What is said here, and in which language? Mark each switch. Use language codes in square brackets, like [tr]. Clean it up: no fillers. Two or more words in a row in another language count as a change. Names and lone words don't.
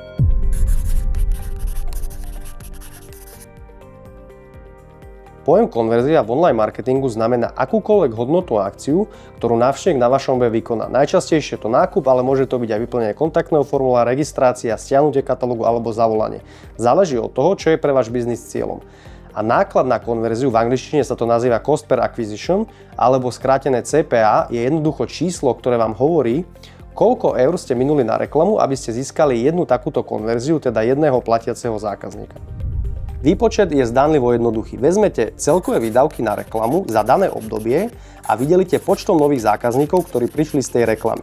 [sk] Pojem konverzia v online marketingu znamená akúkoľvek hodnotnú akciu, ktorú návštevník na vašom webe vykoná. Najčastejšie je to nákup, ale môže to byť aj vyplnenie kontaktného formulára, registrácia, stiahnutie katalógu alebo zavolanie. Záleží od toho, čo je pre váš biznis cieľom. A náklad na konverziu, v angličtine sa to nazýva [en] cost per acquisition, [sk] alebo skrátené CPA, je jednoducho číslo, ktoré vám hovorí, koľko eur ste minuli na reklamu, aby ste získali jednu takúto konverziu, teda jedného platiaceho zákazníka. Výpočet je zdánlivo jednoduchý. Vezmete celkové výdavky na reklamu za dané obdobie a vydelíte počtom nových zákazníkov, ktorí prišli z tej reklamy.